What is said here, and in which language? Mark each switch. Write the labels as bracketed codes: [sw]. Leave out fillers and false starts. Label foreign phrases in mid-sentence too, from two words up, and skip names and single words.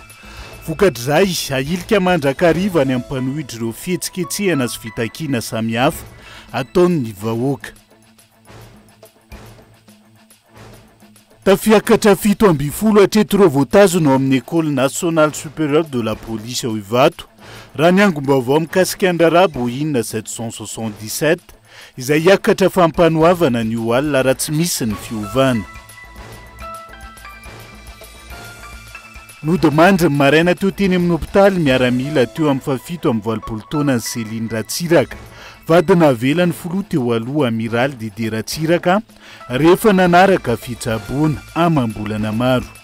[mg] Vokatrizay ahilika mandrakariva any amin'ny mpanohitra ireo fihetsiketsehana sy fitakiana samihafa ataon'ny vahoaka. Tafiakatra 7 hatreto ireo voatazona ao amin'ny École nationale supérieure de la police ao Ivato raha ny angom-baovao mikasika ny rarabo inona 777 izay hiakatra fampanohavana ny alina raha tsy misy ny fiovana. Nodimandry ny maraina teo teny amin'ny hôpitaly miaramila teo amin'ny 7 taona ny Céline Ratsiraka, vadina avelany filoha teo aloha Amiral Didier Ratsiraka rehefa nanaraka fitsaboana amam-bolana maro.